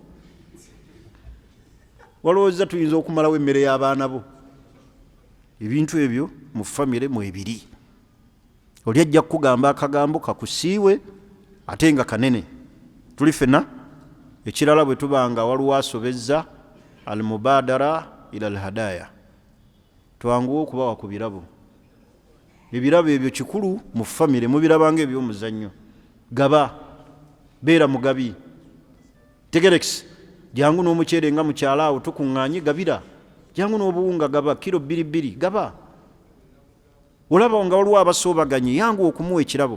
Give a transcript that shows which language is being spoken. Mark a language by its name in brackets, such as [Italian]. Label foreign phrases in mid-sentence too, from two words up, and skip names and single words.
[Ganda] Walowooza tuyinza okumalawo emmere y'abaana bo. Ebintu ebyo mu famire mu ebiri. Oli ajja kukugamba akagambo kakusiiwe ate nga kanene. Tuli ffenna ekirala bwe tubanga waliwo asobezza [Arabic] المبادرة إلى الهدايا. [Ganda] Twanguwa okubawa ku birabo. Ebirabo ebyo kikulu mu famire mubirabanga eby'omuzannyo. Gaba beera mugabi. Tegerekisi jangu n'omuceere nga mukyala awo tukuŋŋaanye gabira. Jangu n'obuwunga gaba kilo 2 gaba. Olaba nga waliwo abasoobaganye yangu okumuwa ekirabo.